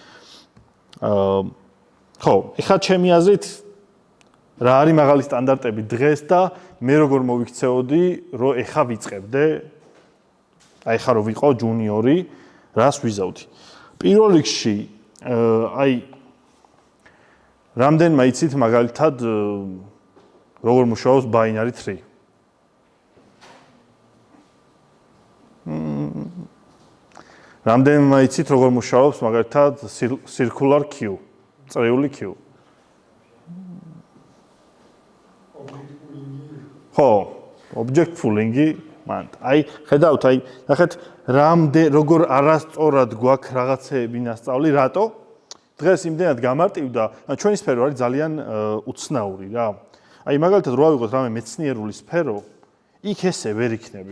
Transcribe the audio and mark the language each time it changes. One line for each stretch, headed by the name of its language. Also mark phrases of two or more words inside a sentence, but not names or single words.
Georgian: ხო, ეხლა ჩემი აზრით რა არის მაღალი სტანდარტები დღეს და მე როგორ მოვიქცეოდი, რომ ეხა ვიწყებდე, აი ეხა რომ ვიყო ჯუნიორი, რას ვიზავდი. პირველ რიგში რამდენმა იცით მაგალითად როგორ მუშაობს
English: binary tree.
Georgian: რამდენმა იცით როგორ მუშაობს მაგალითად
English: circular queue,
Georgian: წრიული queue. ხო,
English: object pooling-
Georgian: ი, მან. აი, ხედავთ, ნახეთ, როგორ არასწორად გვაქვს რაღაცეები ნასწავლი, რატო? დღეს იმდენად გამარტივდა, ჩვენი სფერო არის ძალიან უცნაური რა. აი მაგალითად რო ავიღოთ რამე მეცნიერული სფერო, იქ ესე ვერ იქნები.